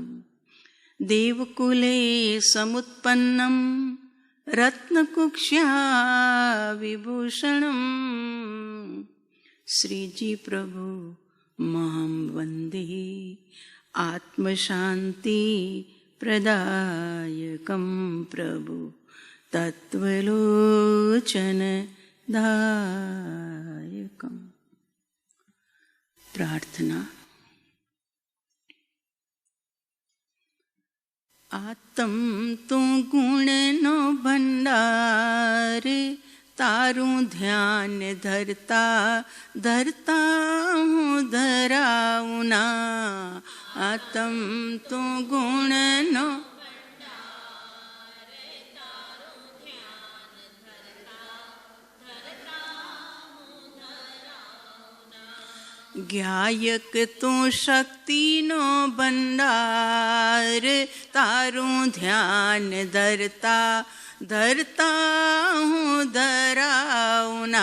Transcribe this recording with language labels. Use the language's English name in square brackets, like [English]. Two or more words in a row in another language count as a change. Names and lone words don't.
[Sanskrit] देवकुले समुत्पन्नं रत्नकुक्ष्या विभूषणं श्रीजी प्रभु महं वन्दे आत्मशान्ति प्रदायकं प्रभु तत्त्वलोचनदायकम्। [Gujarati] प्रार्थना। આત્મ તું ગુણનો ભંડાર તારું ધ્યાન ધરતા ધરતા હું ધરાઉં ના। આત્મ તું ગુણનો જ્ઞાયક તું શક્તિ નો ભંડાર તારું ધ્યાન ધરતા ધરતા હું ધરાઉં ના।